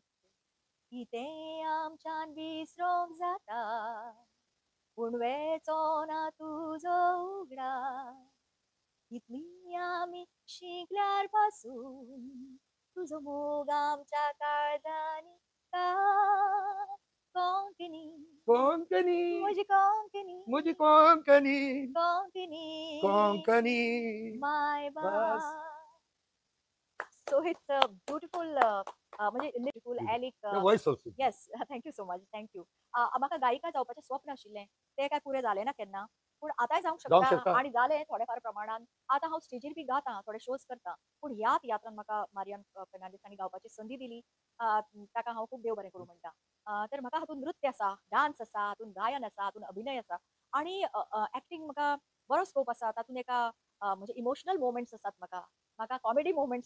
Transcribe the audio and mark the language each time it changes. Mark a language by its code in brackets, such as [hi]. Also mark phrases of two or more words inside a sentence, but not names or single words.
[kok] कितें आमच्यान विसरूंक जाता पूण वेचो ना तुजो उगडास कितली आमी शिकल्यार पासून तुजो मोग आमच्या काळजांनी का कोंकणी कोंकणी म्हजी कोंकणी म्हजी कोंकणी कोंकणी कोंकणी माय बस. [en] so it's a beautiful म्हणजे ब्युटिफुल एलिक voice also yes thank you so much thank you. [kok] म्हाका गायिका जावपाचें स्वप्न आशिल्लें ते काय पुरे जालें ना केन्ना पूण आतांय जावंक जावंक शकता शकता. आणि जालें थोडेफार प्रमाणात. आतां हांव स्टेजीर बी गाता थोडे शोज करता पूण ह्या तियात्रान म्हाका मारियन फेर्नांडीसांनी गावपाची संदी दिली ताका हांव खूब देव बरें करूं म्हणटा. तर म्हाका हातूंत नृत्य आसा डान्स आसा हातूंत गायन आसा हातूंत अभिनय आसा आणि एक्टिंग म्हाका बरो स्कोप आसा तातूंत एका म्हणजे [en] emotional moments [kok] आसात म्हाका म्हाका [en] comedy moments